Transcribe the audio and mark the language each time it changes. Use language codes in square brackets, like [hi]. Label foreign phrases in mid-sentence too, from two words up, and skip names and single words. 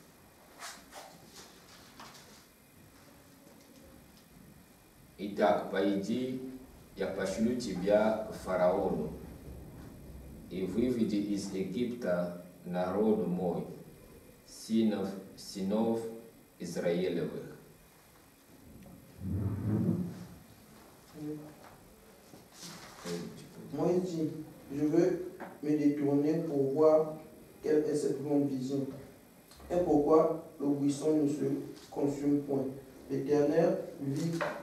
[ru] Итак, пойди, я пошлю тебя к фараону, и выведи из Египта народ мой, сынов Израилевых». [fr] Moïse dit: je veux me détourner pour voir quelle est cette grande vision, et pourquoi le buisson ne se consume point. L'Éternel vit.